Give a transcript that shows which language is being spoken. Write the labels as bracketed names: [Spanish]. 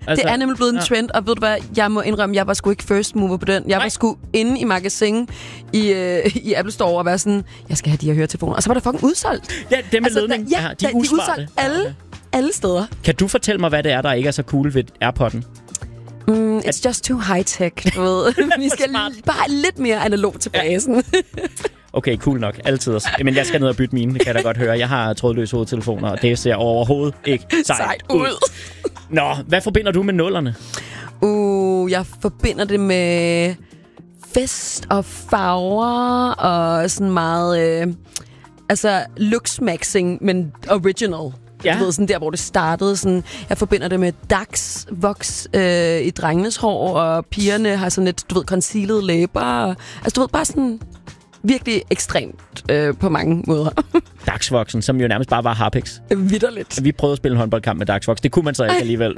[Danish] Altså, det er nemlig blevet en trend, og ved du hvad, jeg må indrømme, jeg var sgu ikke first mover på den. Jeg var sgu inde i magasin i Apple Store og var sådan, jeg skal have de her høretelefoner. Og så var der fucking udsolgt. Ja, dem med altså, ledning. Ja, de er udsolgt alle steder. Kan du fortælle mig, hvad det er, der ikke er så cool ved AirPod'en? [English] It's just too high-tech, [Danish] du ved. Vi skal bare lidt mere analog til basen. Okay, cool nok. Altid. Men jeg skal ned og bytte mine, kan jeg da godt høre. Jeg har trådløse hovedtelefoner, og det ser overhovedet ikke sejt ud. Nå, hvad forbinder du med nullerne? Jeg forbinder det med fest og farver og sådan meget... looks-maxing, men original. Ja. Du ved, sådan der, hvor det startede. Sådan, jeg forbinder det med dags voks i drengenes hår, og pigerne har sådan et, du ved, concealet læber. Altså, du ved, bare sådan... Virkelig ekstremt på mange måder. Dagsvoksen, som jo nærmest bare var Harpix. Vitterligt. Vi prøvede at spille en håndboldkamp med Dagsvoksen. Det kunne man så ikke alligevel.